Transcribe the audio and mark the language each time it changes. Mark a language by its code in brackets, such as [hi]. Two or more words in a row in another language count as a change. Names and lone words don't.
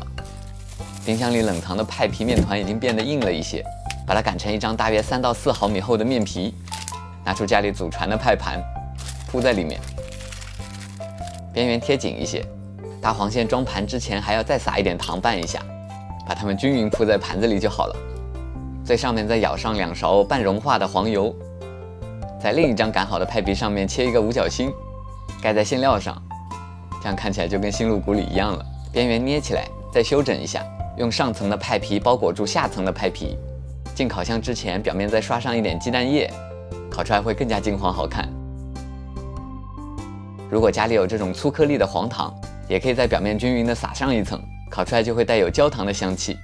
[zh] 冰箱裡冷藏的派皮麵團已經變得硬了一些，把它擀成一張大約3到4毫米厚的面皮，拿出家裡祖傳的派盤，鋪在裡面，邊緣貼緊一些。大黃餡裝盤之前還要再撒一點糖拌一下，把它們均勻鋪在盤子裡就好了。最上面再舀上2勺半融化的黃油，在另一張擀好的派皮上面切一個五角星，蓋在餡料上，這樣看起來就跟新鹿谷裡一樣了。邊緣捏起來，再修整一下。用上層的派皮包裹住下層的派皮，進烤箱之前表面再刷上一點雞蛋液，烤出來會更加金黃好看。如果家裡有這種粗顆粒的黃糖，也可以在表面均勻地撒上一層，烤出來就會帶有焦糖的香氣。